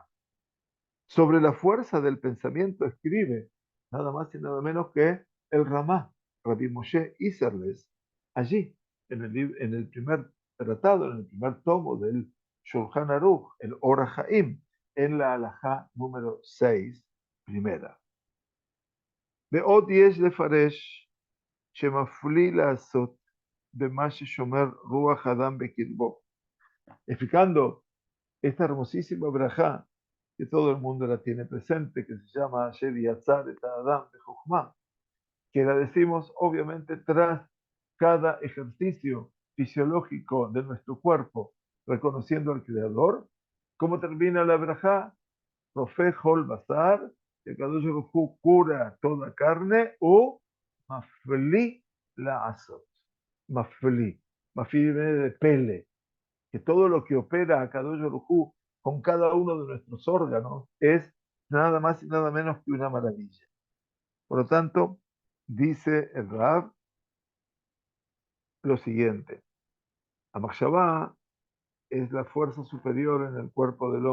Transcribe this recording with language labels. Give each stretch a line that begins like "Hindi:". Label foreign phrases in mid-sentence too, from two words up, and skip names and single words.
Spanish: Sobre la fuerza del pensamiento escribe nada más y nada menos que el Ramá, Rabbi Moshe Isserles, allí, en el primer tratado, en el primer tomo del Shulchan Aruch, el Or HaIm, en la halajá número 6, primera.
Hebrew: ועוד יש לפרש שמפליא לעשות במה ששומר רוח אדם בקרבו.
Spanish: Explicando esta hermosísima brajá que todo el mundo la tiene presente, que se llama Asher Yatzar et Adam Bejochma, que la decimos obviamente tras cada ejercicio fisiológico de nuestro cuerpo, reconociendo al Creador. ¿Cómo termina la brajá?
Hebrew: רופא כל בשר,
Spanish: que Kadosh Baruj Hu cura toda carne, o
Hebrew: מפליא לעשות.
Spanish: Mafli. Mafli viene de pele, que todo lo que opera a Kadosh Baruj Hu con cada uno de nuestros órganos es nada más y nada menos que una maravilla. Por lo tanto, dice el Rab lo siguiente: Amachshavá es la fuerza superior en el cuerpo del